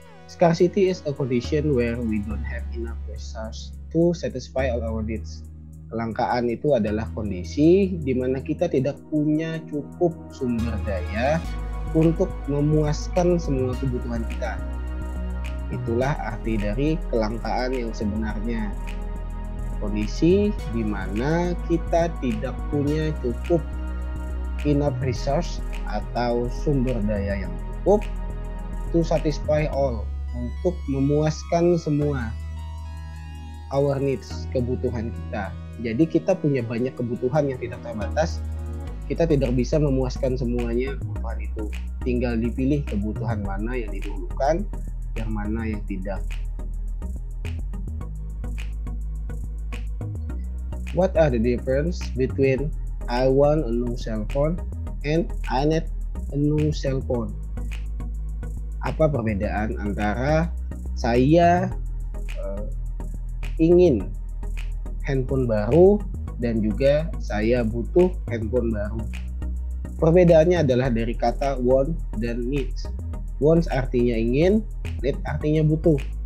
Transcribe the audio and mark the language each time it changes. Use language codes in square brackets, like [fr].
[en] Scarcity is a condition where we don't have enough resources to satisfy all our needs. [id] Kelangkaan itu adalah kondisi di mana kita tidak punya cukup sumber daya untuk memuaskan semua kebutuhan kita. Itulah arti dari kelangkaan yang sebenarnya. Kondisi di mana kita tidak punya cukup [en] enough resource [id] atau sumber daya yang cukup [en] to satisfy all, [id] untuk memuaskan semua [en] our needs, [id] kebutuhan kita. Jadi kita punya banyak kebutuhan yang tidak terbatas. Kita tidak bisa memuaskan semuanya kebutuhan itu. Tinggal dipilih kebutuhan mana yang didahulukan, yang mana yang tidak. [en] What are the difference between I want a new cell phone and I need a new cell phone? [id] Apa perbedaan antara saya ingin handphone baru dan juga saya butuh handphone baru? Perbedaannya adalah dari kata want dan needs. Want artinya ingin, need artinya butuh.